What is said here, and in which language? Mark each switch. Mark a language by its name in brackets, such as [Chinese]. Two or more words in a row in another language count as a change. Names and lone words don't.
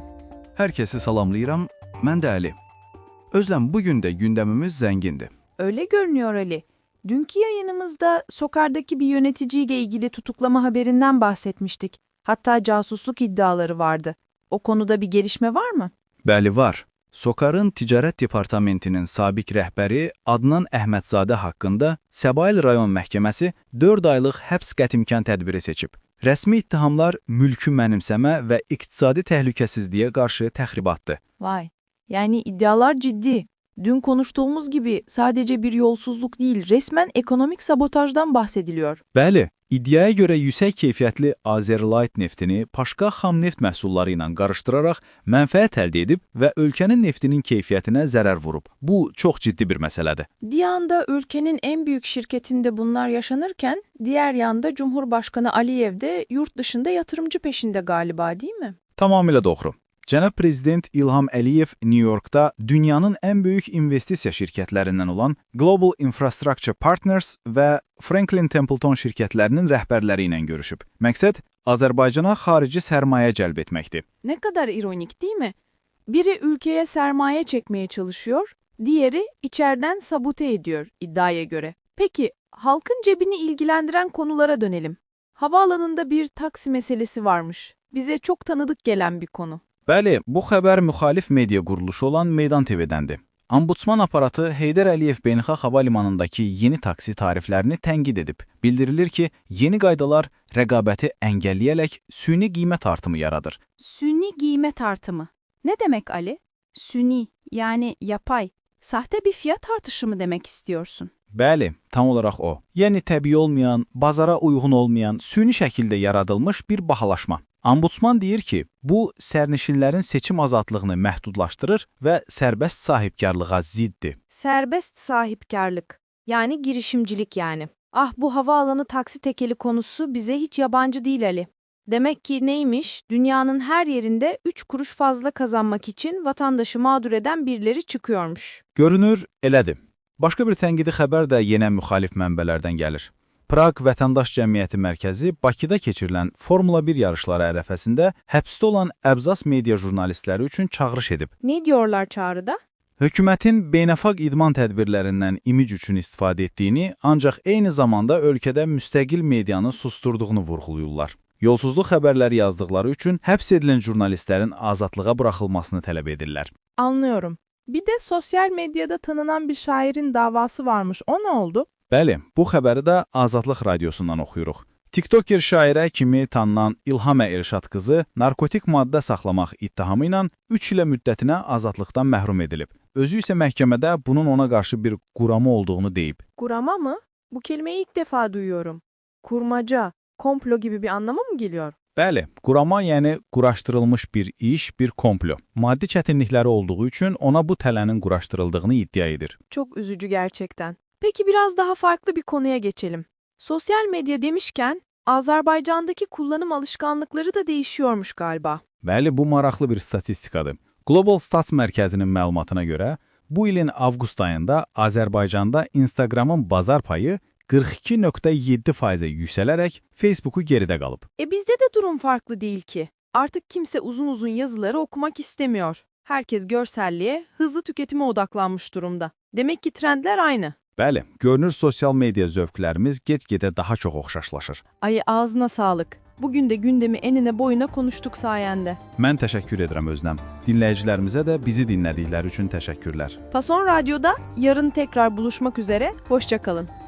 [Azerbaijani] Herkesi salamlayıram, mən də Ali. Özlem, [Turkish] bugün de gündemimiz zengindi. Öyle görünüyor Ali. Dünkü yayınımızda Sokar'daki bir yöneticiyle ilgili tutuklama haberinden bahsetmiştik. Hatta casusluk iddiaları vardı. O konuda bir gelişme var mı? [Azerbaijani] Bəli, var. Sokarın Ticarət Departamentinin sabiq rəhbəri Adnan Əhmədzadə haqqında Səbail rayon məhkəməsi 4 aylıq həbs qətimkan tədbiri seçib. Rəsmi ittihamlar mülkü mənimsəmə və iqtisadi təhlükəsizliyə qarşı təxribatdır. [Turkish] Vay, yani iddialar ciddi. Dün konuştuğumuz gibi sadece bir yolsuzluk değil, resmen ekonomik sabotajdan bahsediliyor. [Azerbaijani] Bəli, iddiaya görə yüksək keyfiyyətli Azerlight neftini başqa xam neft məhsulları ilə qarışdıraraq mənfəət əldə edib və ölkənin neftinin keyfiyyətinə zərər vurub. Bu çox ciddi bir məsələdir. [Turkish] Bir yanda ülkenin en büyük şirketinde bunlar yaşanırken, diğer yanda Cumhurbaşkanı Aliyev de yurt dışında yatırımcı peşinde galiba, değil mi? [Azerbaijani] Tamamilə doğru. Cənab Prezident İlham Əliyev New Yorkda dünyanın ən böyük investisiya şirkətlərindən olan Global Infrastructure Partners və Franklin Templeton şirkətlərinin rəhbərləri ilə görüşüb. Məqsəd Azərbaycana xarici sərmayə cəlb etməkdir. [Turkish] Ne kadar ironik değil mi? Biri ülkeye sermaye çekmeye çalışıyor, diğeri içeriden sabote ediyor iddiaya göre. Peki, halkın cebini ilgilendiren konulara dönelim. Havaalanında bir taksi meselesi varmış. Bize çok tanıdık gelen bir konu. [Azerbaijani] Bəli, bu xəbər müxalif media quruluşu olan Meydan TV-dəndir. Ombudsman aparatı Heydər Əliyev Beynəlxalq Hava Limanındakı yeni taksi tariflərini tənqid edib. Bildirilir ki, yeni qaydalar rəqabəti əngəlləyərək süni qiymət artımı yaradır. Süni qiymət artımı. [Turkish] Ne demek Ali? Süni, yani yapay. Sahte bir fiyat artışı mı demek istiyorsun? [Azerbaijani] Bəli, tam olaraq o. Yəni təbii olmayan, bazara uyğun olmayan, süni şəkildə yaradılmış bir bahalaşma. Ombudsman deyir ki, bu sərnişinlərin seçim azadlığını məhdudlaşdırır və sərbəst sahibkarlığa ziddir. [Turkish] Serbest sahipkarlık, yani girişimcilik yani. Ah, bu havaalanı taksi tekeli konusu bize hiç yabancı değil Ali. Demek ki neymiş? Dünyanın her yerinde 3 kuruş fazla kazanmak için vatandaşı mağdur eden birileri çıkıyormuş. [Azerbaijani] Görünür, elədir. Başqa bir tənqidi xəbər də yenə müxalif mənbələrdən gəlir. Praq Vətəndaş Cəmiyyəti Mərkəzi Bakıda keçirilən Formula 1 yarışları ərəfəsində həbsdə olan Əbzas media jurnalistləri üçün çağırış edib. [Turkish] Ne diyorlar çağrıda? [Azerbaijani] Hökumətin beynəlxalq idman tədbirlərindən imic üçün istifadə etdiyini, ancaq eyni zamanda ölkədə müstəqil medianı susturduğunu vurğulayırlar. Yolsuzluq xəbərləri yazdıqları üçün həbs edilən jurnalistlərin azadlığa buraxılmasını tələb edirlər. [Turkish] Anlıyorum. Bir de sosyal medyada tanınan bir şairin davası varmış. O ne oldu? [Azerbaijani] Bəli, bu xəbəri də Azadlıq radiosundan oxuyuruq. TikToker şairə kimi tanınan İlhamə Elşad qızı narkotik maddə saxlamaq ittihamı ilə 3 ilə müddətinə azadlıqdan məhrum edilib. Özü isə məhkəmədə bunun ona qarşı bir qurama olduğunu deyib. [Turkish] Kurama mı? Bu kelimeyi ilk defa duyuyorum. Kurmaca, komplo gibi bir anlama mı geliyor? [Azerbaijani] Bəli, qurama yəni quraşdırılmış bir iş, bir komplo. Maddi çətinlikləri olduğu üçün ona bu tələnin quraşdırıldığını iddia edir. [Turkish] Çok üzücü gerçekten. Peki biraz daha farklı bir konuya geçelim. Sosyal medya demişken Azerbaycan'daki kullanım alışkanlıkları da değişiyormuş galiba. [Azerbaijani] Bəli, bu maraqlı bir statistikadır. Global Stats Mərkəzinin məlumatına görə, bu ilin avqust ayında Azərbaycanda Instagramın bazar payı 42,7%-ə yüksələrək Facebook'u geridə qalıb. [Turkish] Bizde de durum farklı değil ki. Artık kimse uzun uzun yazıları okumak istemiyor. Herkes görselliğe, hızlı tüketime odaklanmış durumda. Demek ki trendler aynı. [Azerbaijani] Bəli, görünür sosial media zövqlərimiz get-gedə daha çox oxşaşlaşır. [Turkish] Ay ağzına sağlık. Bugün de gündemi enine boyuna konuştuk sayende. [Azerbaijani] Mən təşəkkür edirəm Özləm. Dinləyicilərimizə də bizi dinlədikləri üçün təşəkkürlər. [Turkish] Fason Radyo'da yarın tekrar buluşmak üzere. Hoşça kalın.